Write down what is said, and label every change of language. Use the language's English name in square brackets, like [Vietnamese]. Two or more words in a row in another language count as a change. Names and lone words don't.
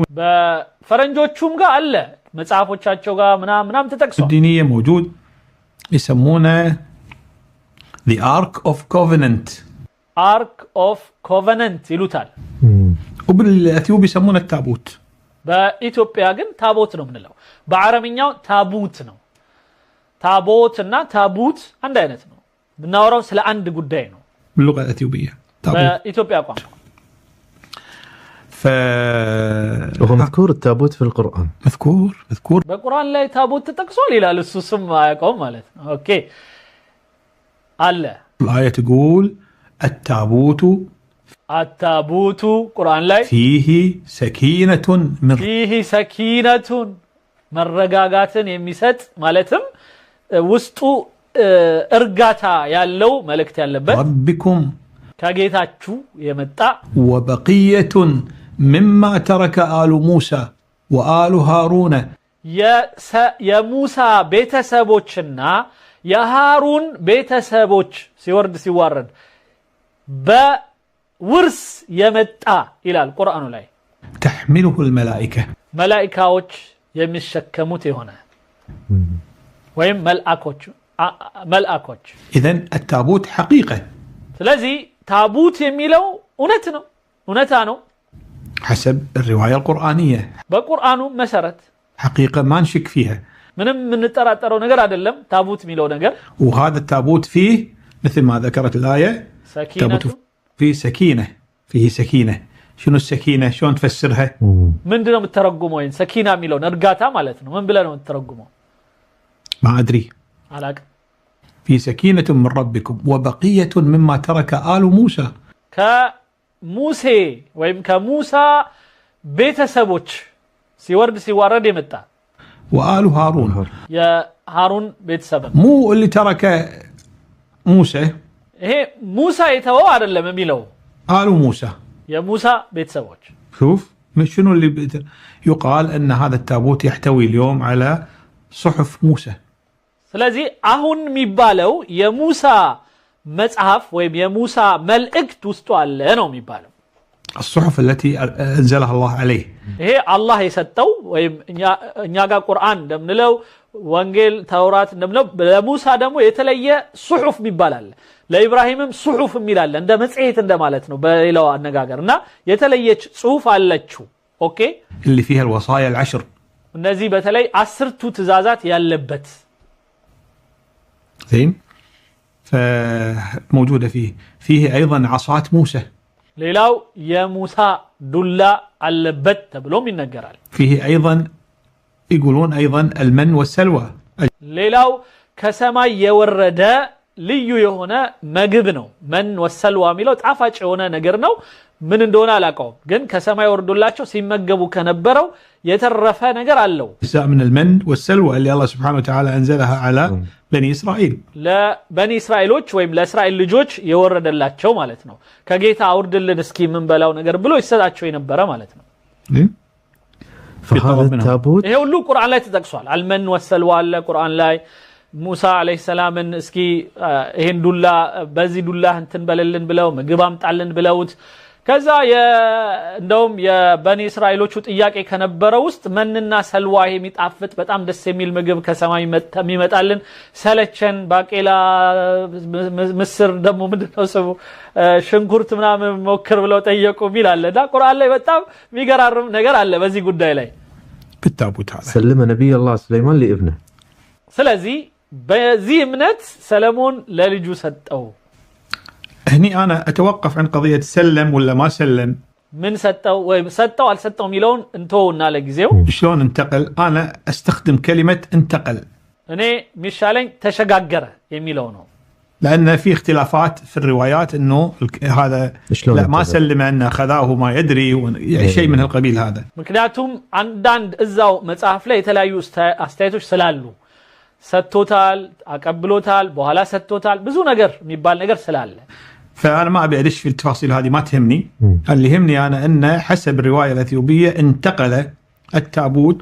[Amharic] በፈረንጆቹም ጋር አለ መጽሐፎቻቸው ጋር ምናም ተጠቅሷል [Arabic] الدينية موجود يسمونه [English] the Ark of Covenant [Arabic] ይሉታል وبالأثيوبي يسمونه التابوت [Amharic] በኢትዮጵያ ግን ታቦት ነው የምንለው በአረብኛው ታቡት ነው ታቦትና ታቡት አንድ አይነት ነው ብናወራው ስለ አንድ ጉዳይ ነው [Arabic] باللغة الأثيوبية [Amharic] በኢትዮጵያ ቋንቋ [Arabic] وهو مذكور التابوت في القرآن مذكور [Amharic] በቁርአን ላይ ታቦት ተጠቅሷል ይላል እሱ ስም አያውቀውም ማለት ነው ኦኬ አለ [Arabic] الآية تقول التابوت [Amharic] ቁርአን ላይ [Arabic] فيه سكينة [Amharic] መረጋጋትን የሚሰጥ ማለትም ውስጡ እርጋታ ያለው መልእክት ያለበት ربكم ከጌታችሁ የመጣ [Arabic] وبقية مما ترك آل موسى وآل هارون [Amharic] የሙሳ ቤተሰቦችና የሃሩን ቤተሰቦች ሲዋረድ በውርስ የመጣ ይላል ቁርአኑ ላይ [Arabic] تحمله الملائكة [Amharic] መላእክቶች የሚሸከሙት የሆነ ወይም መልአኮች [Arabic] إذن التابوت حقيقة [Amharic] ስለዚህ ታቡት የሚለው እውነታ ነው [Arabic] حسب الرواية القرآنية [Amharic] በቁርአኑ መሰረት [Arabic] حقيقة ما نشك فيها [Amharic] ምንም የምንጠራጠረው ነገር አይደለም ታቦት የሚለው ነገር [Arabic] وهذا التابوت فيه مثل ما ذكرت الآية [Amharic] ሰኪነቱ [Arabic] فيه سكينة فيه سكينة شنو السكينة شلون تفسرها [Amharic] ምንድነው የምትተረጉመው ወይን ሰኪና የሚለው እርጋታ ማለት ነው ምን ብለህ ነው የምትተረጉመው [Arabic] ما أدري [Amharic] አላቅ [Arabic] في سكينة من ربكم وبقية مما ترك آل موسى [Amharic] ከሙሴ ወይም ከሙሳ ቤተሰቦች ሲወርድ ሲዋረድ የመጣ [Arabic] وآل هارون [Amharic] የሃሩን ቤተሰብ [Arabic] مو اللي ترك موسى [Amharic] ይሄ ሙሳ የተወው አይደለም የሚለው [Arabic] آل موسى [Amharic] የሙሳ ቤተሰቦች [Arabic] شوف شنو اللي يقال أن هذا التابوت يحتوي اليوم على صحف موسى [Amharic] ስለዚህ አሁን የሚባለው የሙሳ መጽሐፍ ወይም የሙሳ መልእክት ውስጥ አለ ነው የሚባለው [Arabic] الصحف التي أنزلها الله عليه [Amharic] ይሄ አላህ የሰጠው ወይም እኛ ጋር ቁርአን እንደምንለው ወንጌል ተውራት እንደምንለው ለሙሳ ደግሞ የተለየ ሱሑፍ ይባላል ለኢብራሂምም ሱሑፍ ይላል እንደ መጽሔት እንደማለት ነው በሌላው አነጋገርና የተለየች ጽሑፍ አለችው ኦኬ [Arabic] اللي فيها الوصايا العشر [Amharic] እነዚህ በተለይ 10ቱ ትእዛዛት ያለበት [Arabic] زين فموجودة فيه أيضا عصات موسى [Amharic] ሌላው የሙሳ ዱላ አለበት ተብሎም ይነገራል [Arabic] فيه أيضا يقولون أيضا المن والسلوى [Amharic] ሌላው ከሰማይ የወረደ ልዩ የሆነ ምግብ ነው [Arabic] منّ وسلوى [Amharic] የሚለው ጣፋጭ የሆነ ነገር ነው ምን እንደሆነ አላውቀውም ግን ከሰማይ ወርዶላቸው ሲመገቡ ከነበረው የተረፈ ነገር አለው [Arabic] أجزاء من المن والسلوى اللي الله سبحانه وتعالى أنزلها على بني إسرائيل [Amharic] ለበኒ እስራኤሎች ወይም ለእስራኤል ልጆች የወረደላቸው ማለት ነው ከጌታ አውርድልን እስኪ ምን በላው ነገር ብሎ ይሰጣቸው የነበረ ማለት ነው [Arabic] فهذا التابوت [Amharic] ይሄ ሁሉ ቁርአን ላይ ተጠቅሷል [Arabic] المن والسلوى [Amharic] አለ ቁርአን ላይ ሙሳ [Arabic] عليه السلام [Amharic] እስኪ ይሄን ዱላ በዚህ ዱላ እንትን በለልን ብለው ምግብ አምጣልን ብለውት ከዛ እንደውም የበኒ እስራኤሎቹ ጥያቄ ከነበረው ውስጥ መንና ሰልዋ የሚጣፍጥ በጣም ደስ የሚል ምግብ ከሰማይ የሚመጣልን ሰለቸን ባቄላ ምስር ደግሞ ምንድነው ሰው ሽንኩርት ምናምን ሞክር ብለው ጠየቁ ይላልና ቁርአን ላይ በጣም የሚገራርም ነገር አለ በዚህ ጉዳይ ላይ [Arabic] بالتابوت هذا سلم نبي الله سليمان لابنه [Amharic] ስለዚህ በዚህ እምነት ሰለሞን ለልጁ ሰጠው [Arabic] هني أنا أتوقف عن قضية سلم ولا ما سلم [Amharic] من ሰጠው ወይ ሰጠው አልሰጠው የሚለውን እንተውና ለጊዜው [Arabic] شلون انتقل أنا أستخدم كلمة انتقل [Amharic] እኔ ሚሻለኝ ተሸጋገረ የሚለው ነው [Arabic] لأن في اختلافات في الروايات إنه هذا لا ما سلم أن أخذاه ما يدري يعني شيء من القبيل هذا [Amharic] ምክንያቱም አንዳንድ እዛው መጽሐፍ ላይ የተለያዩ አስተያየቶች ስላሉ ሰጥቶታል አቀብሎታል በኋላ ሰጥቶታል ብዙ ነገር የሚባል ነገር ስላለ [Arabic] فأنا ما أبي أدش في التفاصيل هذه ما تهمني اللي يهمني أنا أن حسب الرواية الأثيوبية انتقل التابوت